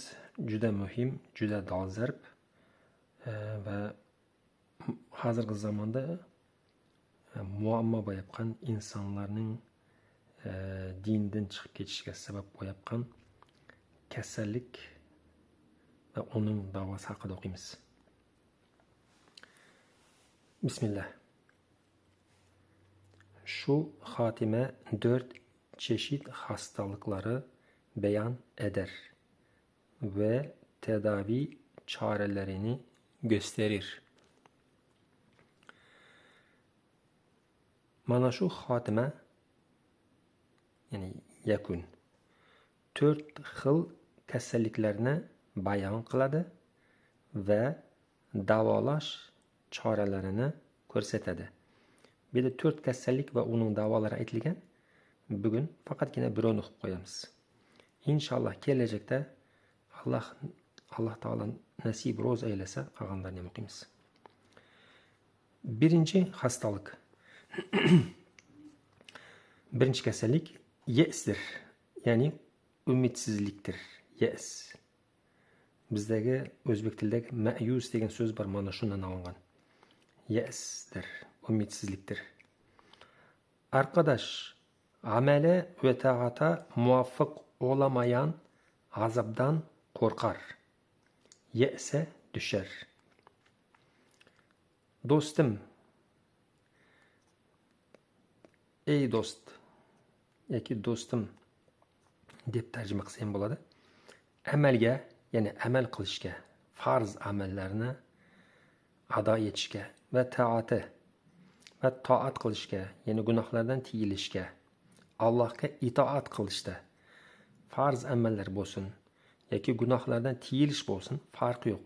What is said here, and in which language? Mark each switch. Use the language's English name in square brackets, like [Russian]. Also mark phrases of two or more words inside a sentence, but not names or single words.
[Uzbek] Juda muhim, juda dolzarb va hozirgi zamonda muammo bo'layotgan insonlarning dindan chiqib ketishiga sabab bo'layotgan kasallik va uning davosi haqida o'qiymiz. Bismillah. [Turkish] Şu hatime 4 çeşit hastalıkları beyan eder ve tedavi çarelerini gösterir. [Uzbek] Mana şu hatime yani yakun 4 xil kasalliklarni bayon qiladi ve davolash choralarini ko'rsatadi. Bir de 4 kasallik ve onun davolari aytilgan. Bugun faqatgina birovni o'qib qo'yamiz. İnşallah kelajakda Allah Taala nasib ro'z aylasa qolganlarini ham o'qiymiz. [Turkish] Birinchi hastalık. [Uzbek] Birinchi kasallik yesdir. Ya'ni umidsizlikdir. Yes. Bizdagi o'zbek tilidagi ma'yus degan so'z bor, mana shundan olingan. [Turkish] Yesdir. Umitsizliktir. Arkadaş, amele ve taata muvaffak olamayan azaptan korkar. Yese düşer. Dostum, ey dost, [Uzbek] yoki do'stim deb tarjima qilsa ham bo'ladi. Amalga, ya'ni amal qilishga, farz amallarni ado etishga va toat qilishga, ya'ni gunohlardan tiyilishga, Allohga itoat qilishda farz amallar bo'lsin yoki gunohlardan tiyilish bo'lsin, farqi yo'q.